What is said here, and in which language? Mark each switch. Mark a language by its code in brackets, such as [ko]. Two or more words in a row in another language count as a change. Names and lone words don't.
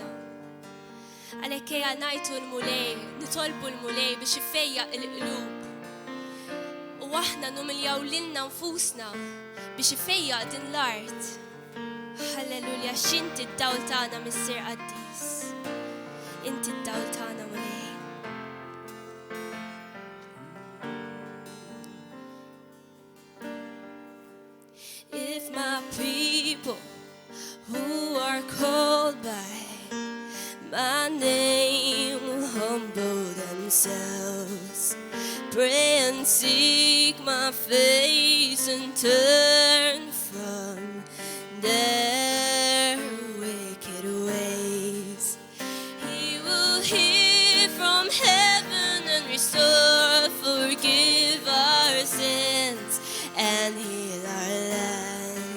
[mt] Għalhekk ejja ngħidu l-mulej, nitolbu l-mulej biex ifejjaq il-qlub. U aħna numiljaw lilna nfusna biex ifejjaq din l-art. Halleluja, x'inti d-dawl tagħna mis-Sir Qaddis. Inti d-dawl tagħna mulej. [en] If my people who are called by my name will humble themselves, pray and seek my face and turn from their wicked ways, He will hear from heaven and restore, forgive our sins and heal our land.